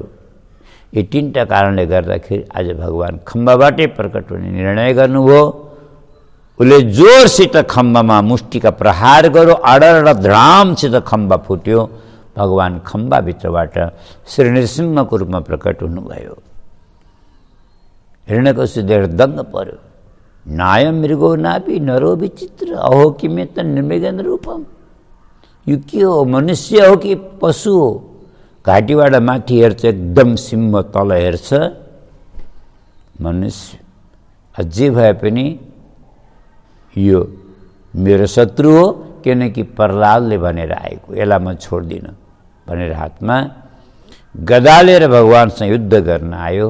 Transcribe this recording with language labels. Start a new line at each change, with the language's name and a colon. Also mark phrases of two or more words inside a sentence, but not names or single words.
Nepali: यी तीनटा कारणले गर्दाखेरि आज भगवान खम्बाबाटै प्रकट हुने निर्णय गर्नुभयो। उसले जोरसित खम्बामा मुष्टिका प्रहार गर्यो, अडर धडामसित खम्बा फुट्यो। भगवान खम्बाभित्रबाट श्री नृसिंहको रूपमा प्रकट हुनुभयो। हिरण्यकशिपु देखेर दङ्ग पर्यो।
Sanskrit: नायम मृगो नापि नरो विचित्र, अहो किमे त निर्मृगन रूपम।
Nepali: यो के हो, मनुष्य हो कि पशु हो? घाँटीबाट माथि हेर्छ, एकदम सिंह तल हेर्छ मनुष्य। अझै भए पनि यो मेरो शत्रु हो, किनकि प्रहलादले भनेर आएको, यसलाई म छोड्दिनँ भनेर हातमा गदा लिएर भगवानसँग युद्ध गर्न आयो।